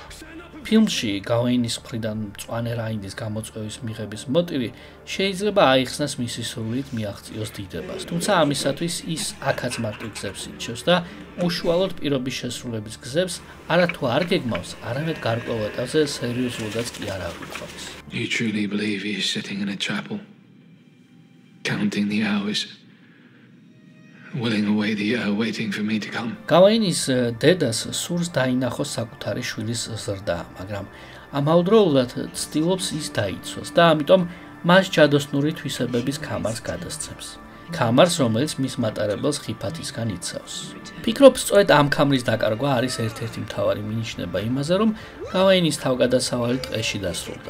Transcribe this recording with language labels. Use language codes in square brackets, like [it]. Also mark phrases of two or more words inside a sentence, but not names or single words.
[ka] ფილმში გავეინის მხრიდან მწვანე რაინდის გამოწვევის მიღების მოტივი შეიძლება აიხსნას მისი სურვილით მიაღწიოს დიდებას, თუმცა ამისათვის ის აქაც მარტივ გზებს ირჩევს და უშუალოდ პირობის შესრულების გზებს არათუ არ გეგმავს, არამედ გარკვეულ ეტაპზე სერიოზულადაც კი არ აღიქვამს. [en] You truly believe he is sitting in a chapel, counting the hours, willing away the year, waiting for me to come. [ka] გავეინის დედას სურს დაინახოს საკუთარი შვილის ზრდა, მაგრამ ამავდროულად ცდილობს ის დაიცვას და ამიტომ მას ჯადოსნური თვისებების ქამარს გადასცემს. ქამარს, რომელიც მის მატარებელს ხიფათისგან იცავს. ფიქრობ, სწორედ ამ ქამრის დაკარგვა არის ერთ-ერთი მთავარი მინიშნება იმაზე, რომ გავეინის თავგადასავალი ტყეში დასრულდა.